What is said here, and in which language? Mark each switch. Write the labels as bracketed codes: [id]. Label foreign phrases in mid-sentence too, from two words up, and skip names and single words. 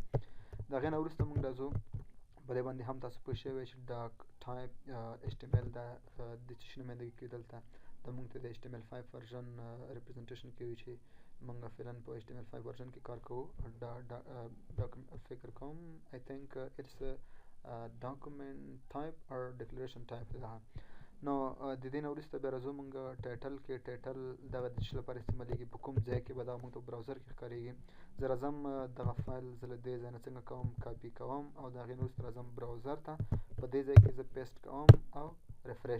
[ps] د هغې نه وروسته موږ راځو په دې باندې هم تاسو پوه شوي چې [en] doc type [ps] HTML د څه شي نمایندګي کوي. دلته د موږ ته د HTML5 [en] version representation [ps] کوي چې موږ فعلا په HTML5 ورژن کې کار کوو. فکر کوم [en] I think it's document type or declaration type [ps] ده. نو د دې نه وروسته بیا راځو موږ ټایټل کې. ټایټل دغه د څه لپاره استعمالېږي، په کوم ځای کې به دغه موږ ته براوزر کې ښکارېږي. زه راځم دغه فایل زه له دې ځای نه څنګه کوم، کاپي کوم او د هغې نه وروسته راځم براوزر ته، په دې ځای کې زه پیسټ کوم او ریفریش.